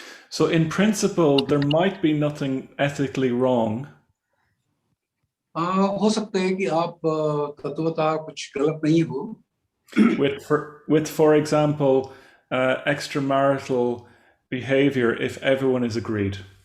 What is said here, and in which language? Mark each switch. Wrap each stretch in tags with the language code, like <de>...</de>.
<en>So in principle there might be nothing ethically wrong,</en> <hi>हो सकता है कि आप तत्वतः कुछ गलत नहीं हो</hi> <en>with for example extramarital behavior if everyone is agreed.</en>